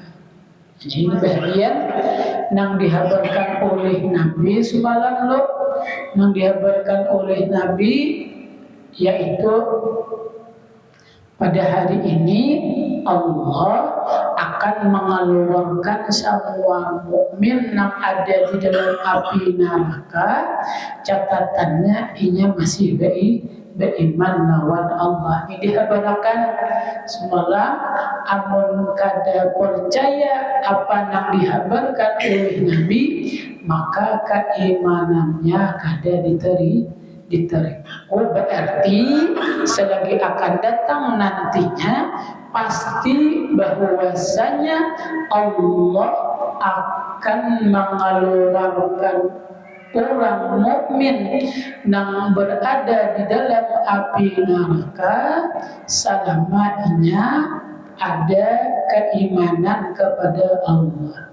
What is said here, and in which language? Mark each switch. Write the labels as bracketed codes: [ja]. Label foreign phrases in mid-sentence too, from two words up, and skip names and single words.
[id] Ini bagian yang dihabarkan oleh Nabi semalam loh, yang dihabarkan oleh Nabi, yaitu pada hari ini Allah akan mengeluarkan semua mukmin yang ada di dalam api neraka. Catatannya inya masih beriman lawan Allah. Ini dihabarkan semalam, [bjn] amun kada [id] percaya apa yang dihabarkan oleh Nabi, maka keimanannya kada diterima. Oh, berarti selagi akan datang nantinya pasti bahwasanya Allah akan mengeluarkan orang mukmin yang berada di dalam api neraka selamanya ada keimanan kepada Allah.